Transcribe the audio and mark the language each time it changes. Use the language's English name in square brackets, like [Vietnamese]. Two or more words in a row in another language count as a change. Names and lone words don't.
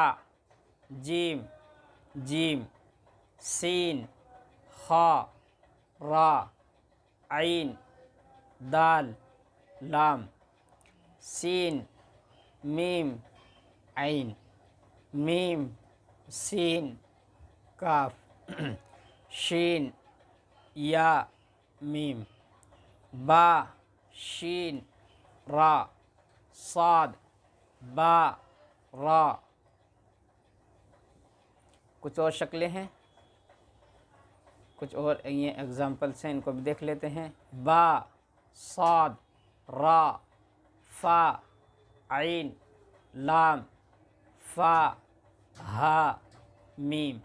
[Urdu] جیم، جیم، سین، خا، را، عین، دال، لام، سین، میم، عین، میم، سین، کاف، شین، یا، میم، با، شین، را، صاد، با، را۔ کچھ اور شکلیں ہیں، کچھ اور یہ ایگزامپلس ہیں، ان کو بھی دیکھ لیتے ہیں۔ با، صاد، را، فا، عین، لام، فا، ہا، میم،